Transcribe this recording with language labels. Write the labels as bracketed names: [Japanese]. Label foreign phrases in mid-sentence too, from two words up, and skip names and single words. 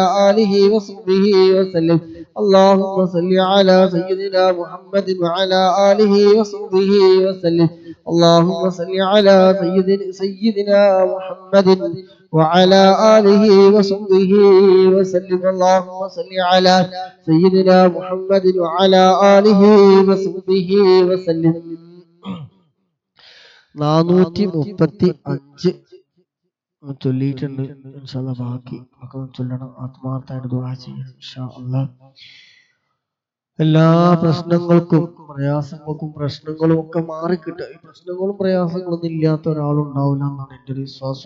[Arabic] آله وصحبه وسلم اللهم صل على سيدنا محمد وعلى آله وصحبه وسلم اللهم صل على سيدنا محمد وعلى آله وصحبه وسلم اللهم صل على سيدنا محمد وعلى آله وصحبه وسلم [Malayalam] 435 ചൊല്ലിയിട്ടുണ്ട്. [Arabic] إن شاء الله [Malayalam] ബാക്കി ഒക്കെ ചൊല്ലണം. ആത്മാർത്ഥമായിട്ട് ദുആ ചെയ്യണം [Arabic] إن شاء الله. [Malayalam] എല്ലാ പ്രശ്നങ്ങൾക്കും പ്രയാസങ്ങളും ഒക്കെ മാറിക്കിട്ടുക. ഈ പ്രശ്നങ്ങളും പ്രയാസങ്ങളൊന്നും ഇല്ലാത്ത ഒരാളുണ്ടാവില്ല എന്നാണ് എൻ്റെ ഒരു വിശ്വാസം.